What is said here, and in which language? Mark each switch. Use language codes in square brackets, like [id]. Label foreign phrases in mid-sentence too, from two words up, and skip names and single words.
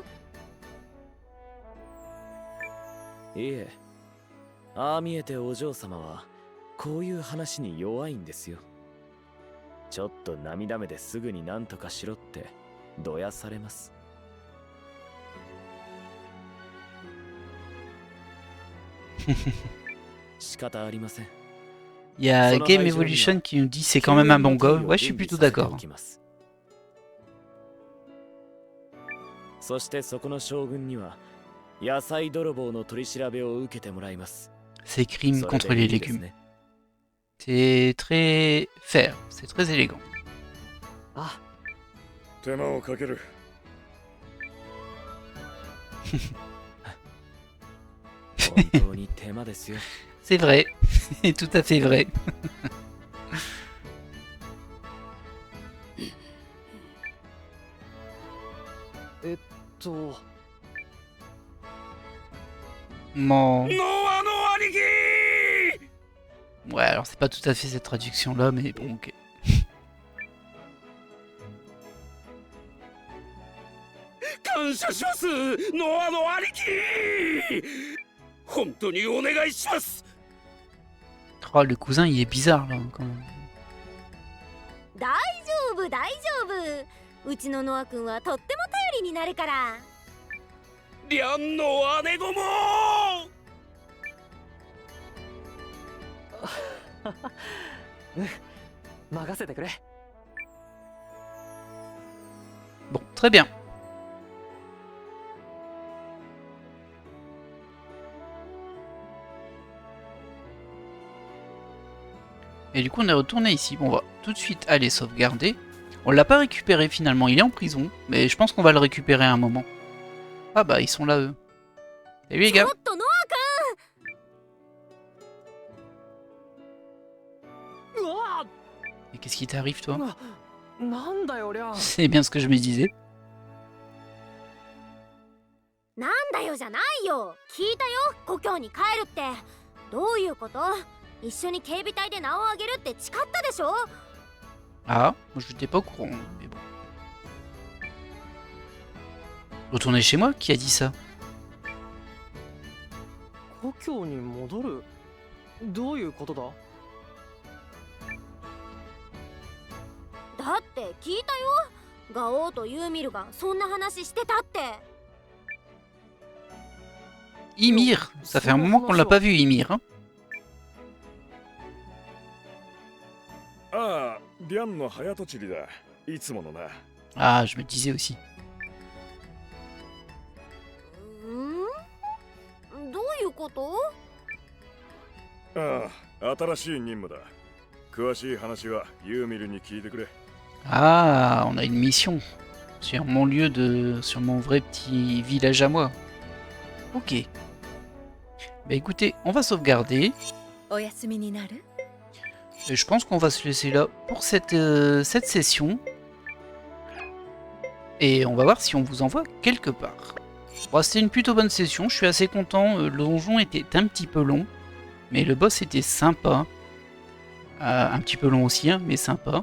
[ja] いえ、ああ見えてお嬢様はこういう話に弱いんですよ。ちょっと涙目ですぐに何とかしろってどやされます。仕方ありません。 [fr] Il y a Game Evolution qui nous dit c'est quand même un bon gars. Ouais, je suis plutôt d'accord. [ja] そしてそこの将軍には野菜泥棒の取り調べを受けてもらいます。 [fr] C'est crime [ja] それ [fr] contre [ja] で [fr] les [ja] いいです [fr] légumes. [ja] ね。 [fr] C'est très fair. C'est très élégant. [ja] あ、手間をかける。本当に手間ですよ。 [fr] C'est vrai. C'est tout à fait vrai. [ja] と。 [fr] Mon... [ja] ノアの兄貴。 [fr] Ouais, alors c'est pas tout à fait cette traduction là, mais bon, ok. [ja] 感謝します。ノアの兄貴。本当にお願いします。 [fr] Oh, le cousin, il est bizarre là quand même. [ja] 大丈夫大丈夫、うちのノア君はとっても頼りになるから。リャンの姉子も。任せてくれ。 [fr] Bon, très bien. Et du coup, on est retourné ici. Bon, on va tout de suite aller sauvegarder. On l'a pas récupéré finalement, il est en prison. Mais je pense qu'on va le récupérer à un moment. Ah bah, ils sont là, eux. Salut les gars. [ja] ちょっとノうわ [fr] Et qu'est-ce qui t'arrive, toi? [ja] なんだよりゃ。 [fr] C'est bien ce que je me disais. [ja] アなんだよじゃないよ、聞いたよ、故郷に帰るって。どういうこと？一緒に警備隊で名を上げるって誓ったでしょ。 [fr] Ah, moi je n'étais pas au courant, mais bon. Retourner chez moi? Qui a dit ça? [ja] 故郷に戻る？どういうことだ？だって聞いたよ、ガオーとユーミルがそんな話してたって。 [fr] Ymir, ça fait un moment qu'on l'a pas vu, Ymir. Hein. [ja] ああ、リャンの早とちりだ。いつものな。 [fr] Ah, je me disais aussi. [ja] どういうこと？ああ、新しい任務だ。詳しい話はユーミルに聞いてくれ。 [fr] Ah, on a une mission sur mon lieu de... sur mon vrai petit village à moi. Ok. Bah écoutez, on va sauvegarder. [ja] お休みになる？ [fr] Et je pense qu'on va se laisser là pour cette session. Et on va voir si on vous envoie quelque part. Bon, c'était une plutôt bonne session, je suis assez content. Le donjon était un petit peu long, mais le boss était sympa. Un petit peu long aussi, hein, mais sympa.